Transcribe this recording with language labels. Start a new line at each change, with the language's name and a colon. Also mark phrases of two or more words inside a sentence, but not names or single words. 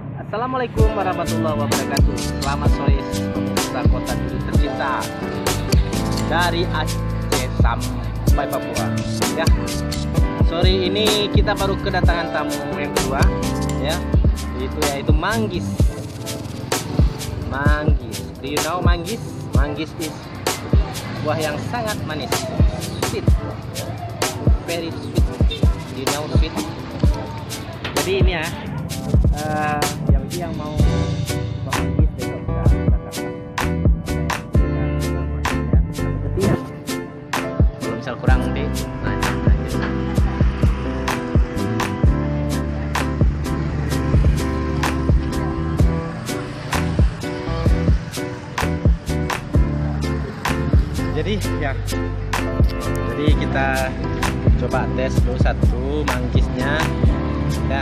Arabic: السلام عليكم ورحمة الله وبركاته.
Indonesian: Selamat sore pemirsa kota Duri tercinta dari Aceh sampai Papua. Ya, sore ini kita baru kedatangan tamu yang kedua, ya, yaitu manggis. Manggis,
English: do you know manggis? Manggis is
Indonesian: buah yang sangat manis,
English: sweet, very sweet. Do you know sweet?
Indonesian: Jadi ini ya. Yang mau manggis besok kita kalau misal kurang deh lanjut. Jadi kita coba tes dulu satu manggisnya ya.